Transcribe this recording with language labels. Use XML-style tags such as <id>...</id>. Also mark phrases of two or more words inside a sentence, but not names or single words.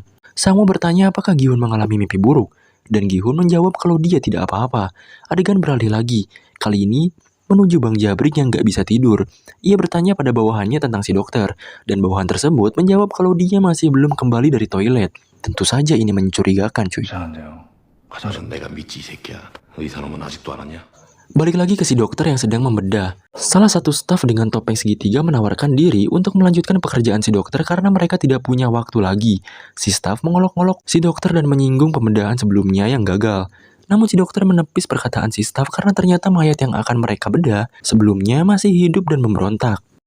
<id>Sang-woo bertanya apakah Gi-hun mengalami mimpi buruk, dan Gi-hun menjawab kalau dia tidak apa-apa. Adegan beralih lagi, kali ini menuju Bang Jabrik yang gak bisa tidur. Ia bertanya pada bawahannya tentang si dokter, dan bawahan tersebut menjawab kalau dia masih belum kembali dari toilet. Tentu saja ini mencurigakan cuy.</id> <ko>이상한데요. 화장실 내가 믿지 이 새끼야. 의사 놈은 아직도 안 왔냐?</ko> <id>Balik lagi ke si dokter yang sedang membedah. Salah satu staf dengan topeng segitiga menawarkan diri untuk melanjutkan pekerjaan si dokter karena mereka tidak punya waktu lagi. Si staf mengolok-olok si dokter dan menyinggung pembedahan sebelumnya yang gagal. Namun si dokter menepis perkataan si staf karena ternyata mayat yang akan mereka bedah sebelumnya masih hidup dan memberontak.</id>